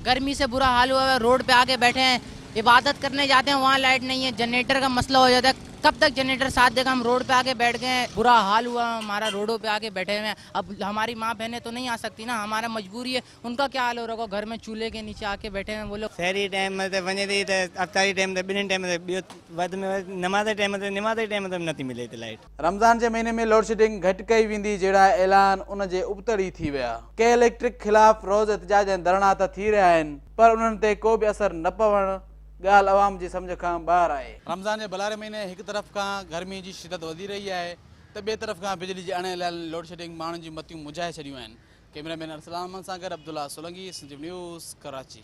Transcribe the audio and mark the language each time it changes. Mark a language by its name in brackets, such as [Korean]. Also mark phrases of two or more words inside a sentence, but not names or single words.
[Hindi] गर्मी से बुरा हाल हुआ है, रोड पे आके बैठे हैं, इबादत करने जाते हैं, वहाँ लाइट नहीं है, जनरेटर का मसला हो जाता है। कब तक जनरेटर साथ देगा, हम रोड पे आके बैठ गए हैं, बुरा हाल हुआ हमारा, रोडों पे आके बैठे हुए हैं। अब हमारी माँ बहनें तो नहीं आ सकती ना, हमारा मजबूरी है, उनका क्या हाल हो रहा होगा, घर में चूल्हे के नीचे आके बैठे हैं वो लोग। [Sindhi] शहरी टाइम में वञे थी त अफ़्तारी टाइम ते ॿिन्हिनि टाइम ते ॿियो वधि में वधि नमाज़ टाइम ते नथी मिले थी लाइट। रमज़ान के महीने में लोड शेडिंग घट कई वेंदी जड़ा ऐलान उन जे उबतड़ी थी विया। के इलेक्ट्रिक खिलाफ रोज़ एहतजाज ऐं धरना त थी रहा आहिनि, पर उन्हनि ते को भी असर न पवण गाल अवाम जी समझ का बाहर आहे। रमज़ान के भलारे महीने एक तरफ का गर्मी की शिदत वधी रही है तो बे तरफ का बिजली की अणएलानियल लोड शेडिंग माण्हुनि जी मतियूं मुझाए छॾियूं आहिनि। कैमरामैन अरसलान सां गॾु अब्दुल्ला सोलंगी, सिंध न्यूज़, कराची।